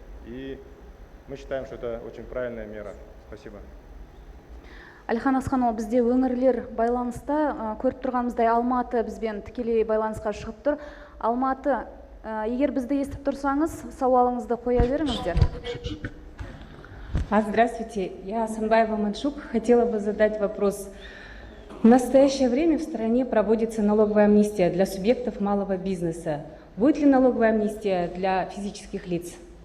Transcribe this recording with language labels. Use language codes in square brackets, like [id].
[ru] И мы считаем, что это очень правильная мера. Спасибо. [kk] Әлихан Асханұлы, бізде өңірлер байланыста, көріп тұрғанымыздай Алматы бізбен тікелей байланысқа шығып тұр. Алматы, егер бізді естіп тұрсаңыз, сауалыңызды қоя беріңіздер. [ru] Здравствуйте, я Санбаева Маншук. Хотела бы задать вопрос. В настоящее время в стране проводится налоговая амнистия для субъектов малого бизнеса. Будет ли налоговая амнистия для физических лиц?